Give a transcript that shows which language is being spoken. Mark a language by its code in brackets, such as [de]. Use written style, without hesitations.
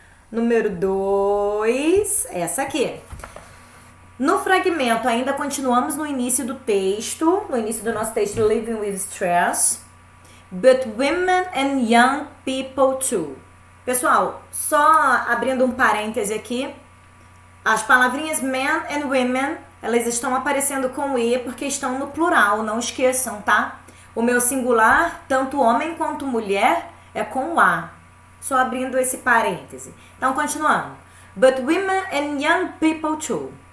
[pt] Número 2, essa aqui. No fragmento, ainda continuamos no início do texto, no início do nosso texto, Living with Stress. [en] But women and young people too. [pt] Pessoal, só abrindo um parêntese aqui, as palavrinhas men and women, elas estão aparecendo com E porque estão no plural, não esqueçam, tá? O meu singular, tanto homem quanto mulher, é com A. Só abrindo esse parêntese. Então, continuando. [en] But women and young people too.